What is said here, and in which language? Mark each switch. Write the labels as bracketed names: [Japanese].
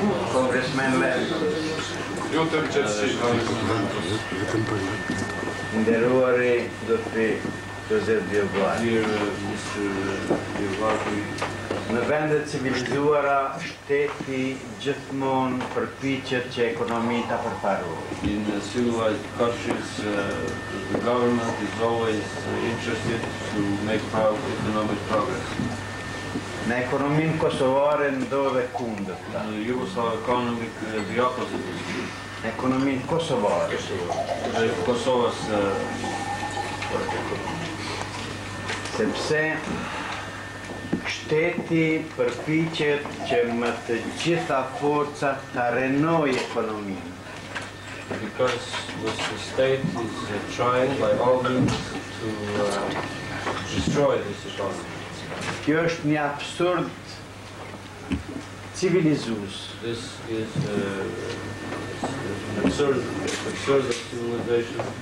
[Albanian] Congressman Nderuari Dr. Joseph DioGuardi. Në vendet civilizuara, shteti gjithmonë përpiqet që ekonominë ta përparojë. [English] In civilized countries, the government is always interested to make economic progress. [Albanian] Në ekonominë kosovare ndodhe kundërta. [English] In the Yugoslav economic, the opposite is true. [Albanian] Në ekonominë kosovare. Kosovës sepse shteti përpiqet që me të gjitha forcat ta renojë ekonominë. [English] Because the state is trying by all means to destroy this economy. [Albanian] Kjo është një absurd civilizues. [English] This is an absurd of civilization.